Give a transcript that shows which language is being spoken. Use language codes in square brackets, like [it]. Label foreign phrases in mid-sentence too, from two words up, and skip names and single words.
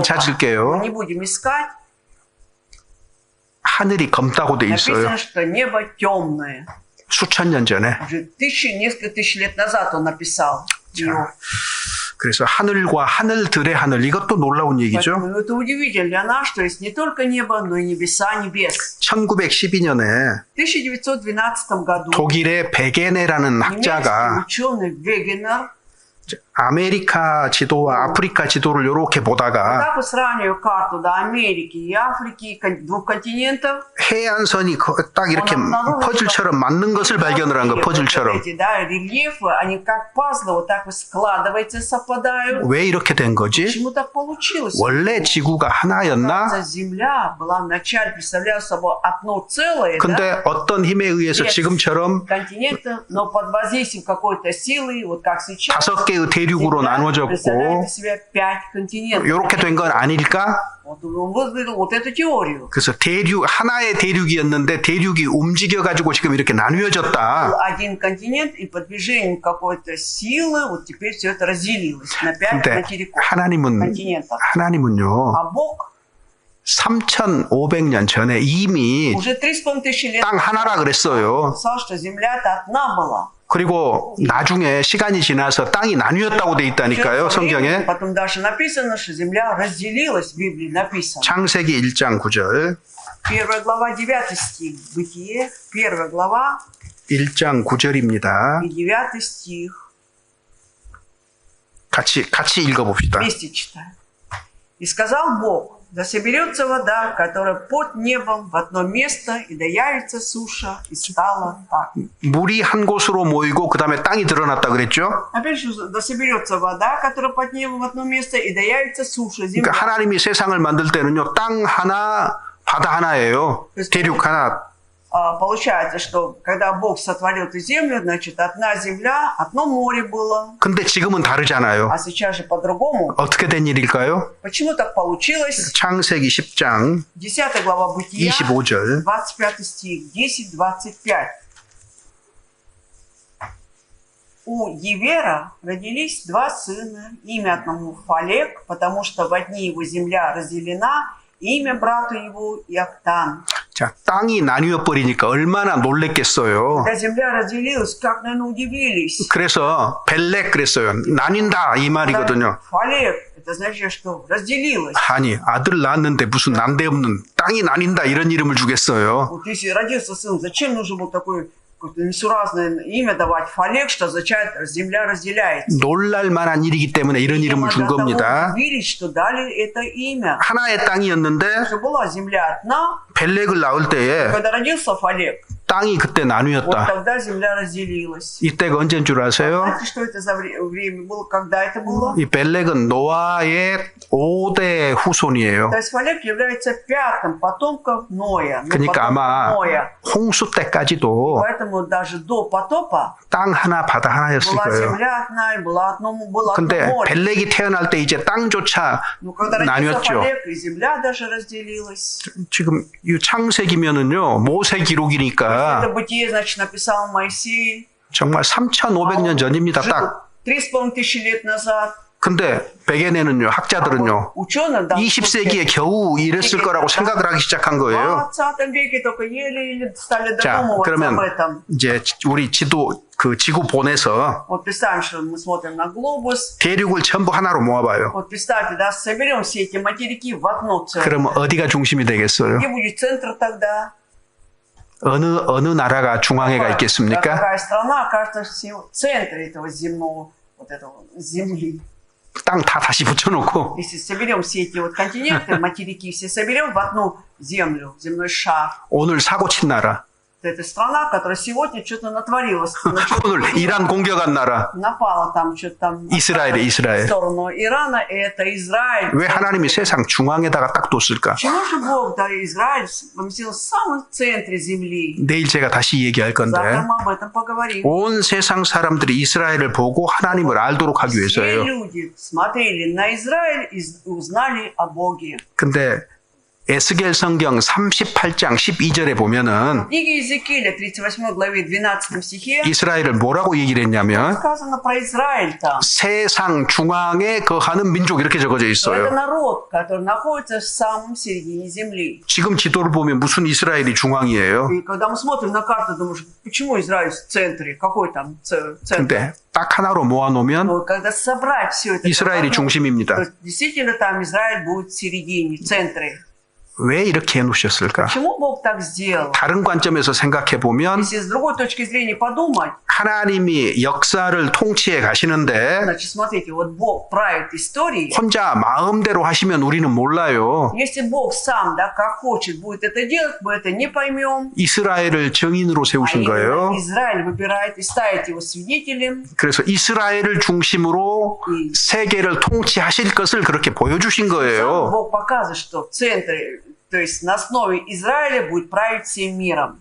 [ko] 찾을게요. [ru] мы не будем искать, [ko] 하늘이 검다고 돼 있어요. [ru] написано, что небо темное. [ko] 수천 년 전에. [ru] Уже несколько тысяч лет назад он написал. Иов. [ko] 그래서 하늘과 하늘들의 하늘 이것도 놀라운 얘기죠. [ru] Поэтому это удивительно для нас, что есть не только небо, но и небеса небес. [ko] 1912년에 [ru] В 1912 году [ko] 독일의 베게네라는 [ru] немецкий [ko] 학자가 [ru] ученый Вегенер, [ko] 아메리카 지도와 아프리카 지도를 이렇게 보다가 [ru] так вот сравнивая карту до Америки и Африки, двух континентов, [ko] 해안선이 딱 이렇게 퍼즐처럼 맞는 것을 발견을 한 거, 퍼즐처럼. [ru] эти, да, рельефы, они как пазлы вот так вот складываются, совпадают. [ko] 왜 이렇게 된 거지? [ru] Почему так получилось? [ko] 원래 지구가 하나였나? [ru] Земля была вначале представляла собой одно целое, [ko] 근데 [ru] да, [ko] 어떤 힘에 의해서 지금처럼 [ru] континента, но под воздействием какой-то силы, вот как сейчас, [ko] 5개의 대륙으로 나눠졌고 [ru] представляет из себя 5 континентов. [ko] 이렇게 된 건 아닐까? [ru] Вот он выдвинул вот эту теорию. [ko] 그래서 하나의 대륙이었는데 대륙이 움직여가지고 지금 이렇게 [ru] Был [ko] 나뉘어졌다. [ru] один континент, и под движением какой-то силы вот теперь все это разделилось на 5 [ko] 근데 [ru] материков, [ko] 하나님은요 [ru] континентов. А Бог [ko] 3,500년 전에 이미 [ru] Уже 3500 лет [ko] 땅 하나라 그랬어요. [ru] написал, что земля-то одна была. [ko] 그리고 나중에 시간이 지나서 땅이 나뉘었다고 돼 있다니까요, 성경에. [ru] Потом дальше написано, что земля разделилась, в Библии написано. [ko] 창세기 1장 9절. [ru] 1 глава, 9 стих. Бытие, 1 глава [ko] 1장 9절입니다. [ru] и 9 стих. [ko] 같이 읽어봅시다. [ru] Вместе читаем. «И сказал Бог, да соберется вода, которая под небом в одно место, и да явится суша, и стало так». [ko] 물이 한 곳으로 모이고 그 다음에 땅이 드러났다 그랬죠? [ru] Опять же, да соберется вода, которая под небом в одно место, и да явится суша, земля. [ko] 그러니까 하나님이 세상을 만들 때는요, 땅 하나, 바다 하나예요. 대륙 하나. [ru] Получается, что когда Бог сотворил эту землю, значит, одна земля, одно море было. [ko] 근데 지금은 다르잖아요. [ru] А сейчас же по-другому. [ko] 어떻게 된 일일까요? [ru] Почему так получилось? [ko] 창세기 10장 [ru] 10 глава Бытия, [ko] 25절. [ru] 25 стих, 10-25. У Евера родились два сына, имя одному Фалек, потому что в одни его земля разделена, имя брату его Иоктан. [ko] 자, 땅이 나뉘어 버리니까 얼마나 놀랬겠어요. [ru] Когда земля разделилась, как, наверное, удивились. [ko] 그래서 벨렉 그랬어요. 나뉜다 이 말이거든요. [ru] Фалек, это значит, что разделилась. [ko] 아니, 아들 낳았는데 무슨 난데없는 땅이 나뉜다 이런 이름을 주겠어요. [ru] Вот если родился сын, зачем нужно было такое какое-то несуразное имя давать? Фалек, что означает земля разделяется. [ko] 놀랄 만한 일이기 때문에 이런 이름을 준 겁니다. [ru] Удивились, что дали это имя. [ko] 하나의 땅이었는데 [ru] Что была земля одна, [ko] 벨렉을 낳을 때에 [ru] когда родился Фалек, [ko] 땅이 그때 [ru] вот [ko] 나뉘었다. [ru] тогда земля разделилась. [ko] 이때가 언제인 줄 아세요? [ru] Знаете, что это за время было? Когда это было? [ko] 이 벨렉은 노아의 5대 후손이에요. [ru] То есть Фалек является пятым потомком Ноя. [ko] 그러니까 아마 홍수 때까지도 [ru] Поэтому даже до потопа [ko] 땅 하나 바다 하나였을 [ru] была [ko] 거예요. [ru] земля одна и было одно [ko] 근데 [ru] море. [ko] 벨렉이 태어날 때 이제 땅조차 [ru] Но когда родился [ko] 나뉘었죠. [ru] Фалек, и земля даже разделилась. [ko] 지금 이 창세기면은요 모세 기록이니까 [ru] Это бытие, значит, написал Моисей. [ko] 정말 3,500년 전입니다. 딱. [ru] 3500 лет назад. [ko] 근데 베게네는요 학자들은요 [ru] Ученым, да, [ko] 20세기에 겨우 이랬을 거라고 생각을 하기 시작한 [ru] в [ko] 거예요. [ru] 20 веке только еле стали [ko] 자, [ru] додумываться [ko] 그러면 [ru] об этом. [ko] 이제 우리 지도 그 지구 본에서 [ru] Вот представим, что мы смотрим на глобус. [ko] 대륙을 전부 하나로 모아봐요. [ru] Вот представьте, да, соберем все эти материки в одно целое. [ko] 그러면 어디가 중심이 되겠어요? [ru] Где будет центр тогда? [ko] 어느 на라가 중앙에가 있겠습니까? [ru] Какая страна окажется в центре этого земного, вот этого земли? [ko] 땅 다 다시 붙여놓고 [ru] Если соберем все эти вот континенты, материки, все соберем в одну землю, земной шар. [ko] 오늘 사고 친 나라, [ru] Это страна, которая сегодня что-то натворила. [ko] 오늘 이란 공격한 나라, [ru] Напала там что-то там [ko] 이스라엘에 [ru] в [ko] 이스라엘. [ru] сторону Ирана, и это Израиль. [ko] 왜 하나님이 세상 중앙에다가 딱 뒀을까? [ru] Почему же Бог, да, Израиль поместил в самом центре земли? [ko] 내일 제가 다시 얘기할 건데 [ru] Завтра мы об этом поговорим. [ko] 온 세상 사람들이 이스라엘을 보고 하나님을 알도록 하기 [ru] Все [ko] 위해서예요. [ru] люди смотрели на Израиль и узнали о Боге. [ko] 근데 에스겔 성경 38장 12절에 보면은 [ru] В книге Иезекииля, 38 главе, 12 стихе, [ko] 이스라엘을 뭐라고 얘기를 했냐면 [ru] сказано про Израиль там. [ko] 세상 중앙에 거하는 민족 이렇게 적어져 [ru] Что это [ko] 있어요. [ru] народ, который находится в самом середине земли. [ko] 지금 지도를 보면 무슨 이스라엘이 중앙이에요? [ru] И когда мы смотрим на карту, думаешь, почему Израиль в центре? Какой там центр? [ko] 근데 딱 하나로 모아놓으면 [ru] Но когда собрать все это, [ko] 이스라엘이 [ru] то [ko] 중심입니다. [ru] действительно там Израиль будет в середине, в центре. [ko] 왜 이렇게 해놓으셨을까? [ru] Почему Бог так сделал? [ko] 다른 관점에서 생각해 보면 [ru] Если с другой точки зрения подумать, [ko] 하나님이 역사를 통치해 가시는데 [ru] значит, смотрите, вот Бог правит историей. [ko] 혼자 마음대로 하시면 우리는 몰라요. [ru] Если Бог сам, да, как хочет, будет это делать, мы это не поймем. [ko] 이스라엘을 증인으로 [ru] А [ko] 세우신 거예요. [ru] именно Израиль выбирает и ставит его свидетелем. [ko] 그래서 이스라엘을 중심으로 세계를 통치하실 것을 그렇게 보여주신 [ru] Сам [ko] 거예요. [ru] Бог показывает, что в центре, то есть на основе Израиля будет править всем миром.